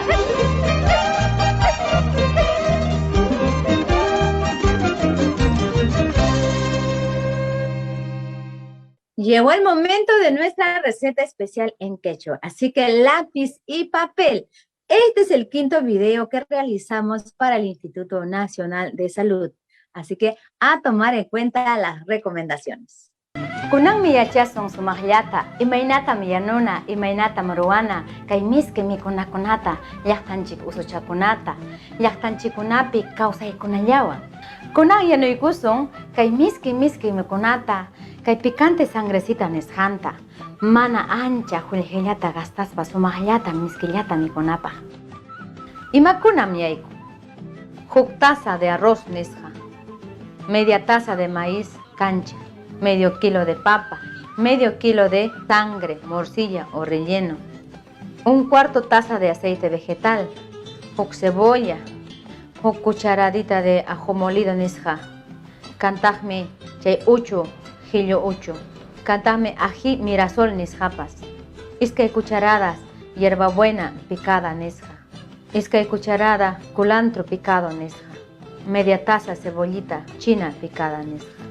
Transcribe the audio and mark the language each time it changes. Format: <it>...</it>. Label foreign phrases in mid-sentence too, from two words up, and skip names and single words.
<es>Llegó el momento de nuestra receta especial en quechua, así que lápiz y papel. Este es el quinto video que realizamos para el Instituto Nacional de Salud, así que a tomar en cuenta las recomendaciones.</es> <qu>Kunang miyachason sumaqllata, imaynata miyanuna, imaynata maruana, kay miski mikunakunata, llaqtanchik usuchakunata, llaqtanchikunapi kawsaykunallawan. Kunang yanuykusun, kay miski mikunata, kay picante sangrecita nisqanta, mana ancha qullqillata gastaspa sumaqllata miskillata mikunapaq. Imakunam yayku? Huk</qu> <es>taza de arroz nisqa, media taza de maíz cancha, medio kilo de papa, medio kilo de sangre, morcilla o relleno, un cuarto taza de aceite vegetal, huk cebolla, huk cucharadita de ajo molido nisqa,</es> <qu>kantajmi chay uchu, hillo uchu, kantajmi</qu> <es>ají mirasol</es> <qu>nisqapas, iskay</qu> <es>cucharadas hierbabuena picada</es> <qu>nisqa, iskay</qu> <es>cucharada culantro picado nisqa, media taza cebollita china picada nisqa.</es>